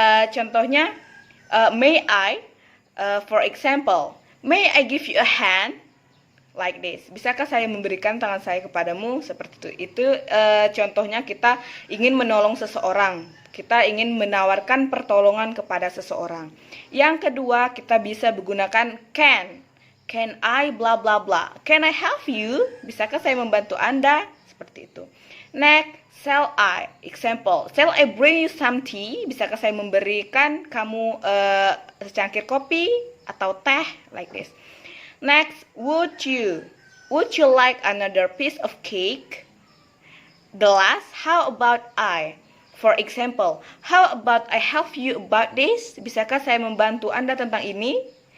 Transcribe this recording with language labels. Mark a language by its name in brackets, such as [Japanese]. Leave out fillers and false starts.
[English] Contohnya may I, for example, may I give you a hand like this. [Indonesian] Bisakah saya memberikan tangan saya kepadamu? Seperti itu. Itu contohnya kita ingin menolong seseorang. Kita ingin menawarkan pertolongan kepada seseorang. Yang kedua, kita bisa menggunakan can. [English] Can I bla bla bla. Can I help you? [Indonesian] Bisakah saya membantu Anda? Seperti itu. [English] Next, shall I? Example, shall I bring you some tea? [Indonesian] Bisakah saya memberikan kamu secangkir kopi atau teh? [English] Like this. Next, would you like another piece of cake? The last, how about I? For example, how about I help you about this? [Indonesian] Bisakah saya membantu Anda tentang ini?